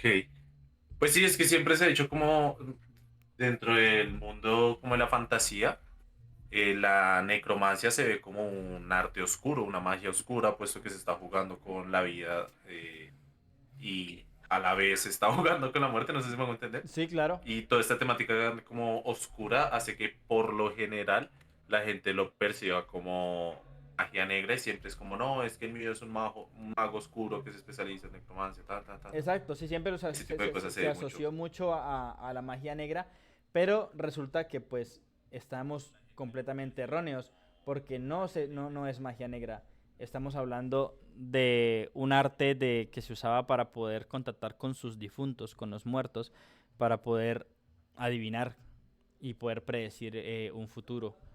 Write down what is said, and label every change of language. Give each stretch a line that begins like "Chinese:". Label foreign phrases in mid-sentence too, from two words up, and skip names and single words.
Spanish: Pues sí, es que siempre se ha dicho como dentro del mundo como de la fantasía, la necromancia se ve como un arte oscuro, una magia oscura, puesto que se está jugando con la vida y a la vez se está jugando con la muerte, no sé si me hago entender. Sí, claro. Y toda esta temática como oscura hace que por lo general la gente lo perciba como magia negra y siempre es como, no, es que el mío es un mago oscuro que se especializa en necromancia, ta, ta, ta, ta. Exacto, sí, siempre Ese tipo de cosas se se ve mucho. asoció mucho a la magia negra, pero resulta que pues estamos completamente erróneos, porque no es magia negra. Estamos hablando de un arte que se usaba para poder contactar con sus difuntos, con los muertos, para poder adivinar y poder predecir un futuro.